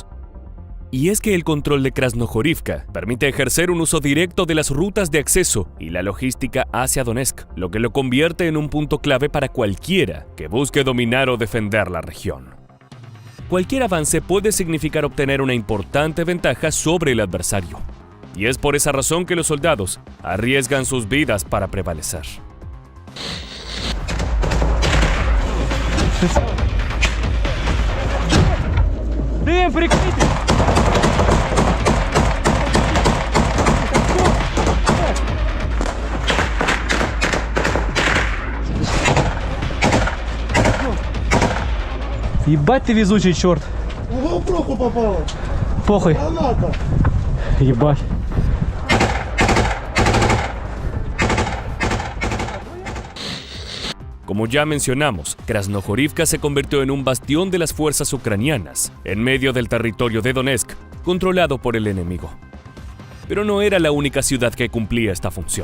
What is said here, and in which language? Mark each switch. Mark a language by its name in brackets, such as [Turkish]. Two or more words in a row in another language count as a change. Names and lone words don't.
[Spanish] Y es que el control de Krasnohorivka permite ejercer un uso directo de las rutas de acceso y la logística hacia Donetsk, lo que lo convierte en un punto clave para cualquiera que busque dominar o defender la región. Cualquier avance puede significar obtener una importante ventaja sobre el adversario, y es por esa razón que los soldados arriesgan sus vidas para prevalecer. [Russian] Дым, прикрытие! Ебать ты везучий, черт! Угол в руку попало. Похуй. Граната. Ебать. [Spanish] Como ya mencionamos, Krasnohorivka se convirtió en un bastión de las fuerzas ucranianas, en medio del territorio de Donetsk, controlado por el enemigo. Pero no era la única ciudad que cumplía esta función.